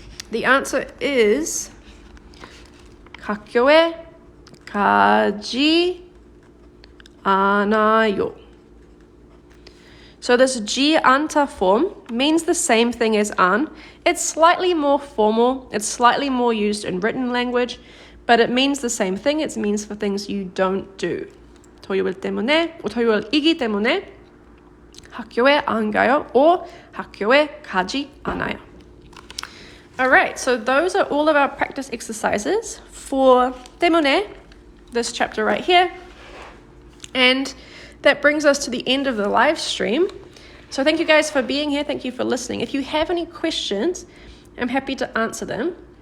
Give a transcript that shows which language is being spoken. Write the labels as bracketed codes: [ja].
[en] The answer is [ko] 학교에 가지 않아요. [en] So this 지 않다 form means the same thing as 안. It's slightly more formal. It's slightly more used in written language, but it means the same thing. It means for things you don't do. [ko] 토요일 때문에, 토요일이기 때문에 학교에 안 가요, or 학교에 가지 않아요. [en] Alright, so those are all of our practice exercises for 때문에, this chapter right here. And that brings us to the end of the live stream. So thank you guys for being here. Thank you for listening. If you have any questions, I'm happy to answer them.